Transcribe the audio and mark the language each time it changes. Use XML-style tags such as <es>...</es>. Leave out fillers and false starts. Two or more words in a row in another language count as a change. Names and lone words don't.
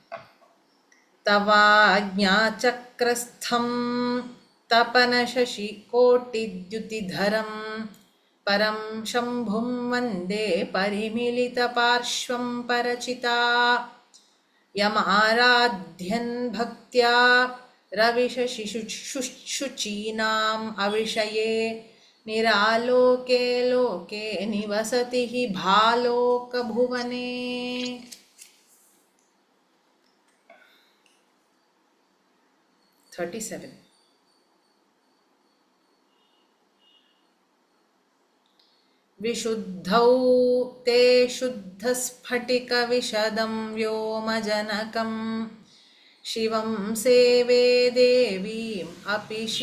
<sa>तवाज्ञा चक्रस्थं तपन शशि कोटिद्युतिधरं परं शम्भुं वन्दे परिमिलित पार्श्वं परचिता यमाराध्यन् भक्त्या रविशशि शुचीनाम् अविषये निरालोके लोके निवसति हि भालोक भुवने. विशुद्धौ ते शुद्धस्फटिकविशदं व्योमजनकं शिवं सेवे देवीम् अपि</sa>